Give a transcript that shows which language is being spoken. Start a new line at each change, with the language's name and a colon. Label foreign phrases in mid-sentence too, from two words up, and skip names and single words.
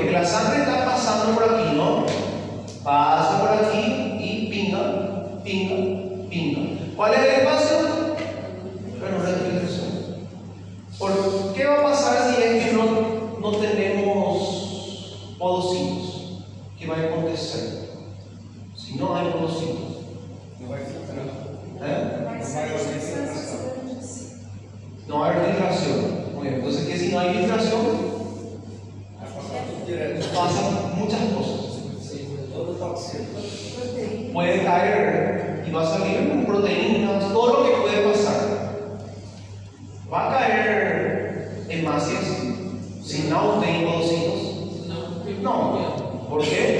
Spanish: Porque la sangre está pasando por aquí, ¿no? Pasa por aquí y pinga, pinga, pinga. ¿Cuál es el espacio? Ranura de filtración. ¿Por qué va a pasar si es que no tenemos podocitos? ¿Qué va a acontecer? Si no hay podocitos.
Portuguese: No vai filtrar. Mas essas grandes.
Spanish: No hay filtración. Muy bien. Entonces, ¿qué si no hay filtración?
Portuguese: Vai passar tudo direto.
Spanish: Pasan muchas cosas. Todo tóxico. Proteína. Puede caer y va a salir con proteínas, todo lo que puede pasar. Va a caer hemácias si no tiene podocitos. No. ¿Por qué?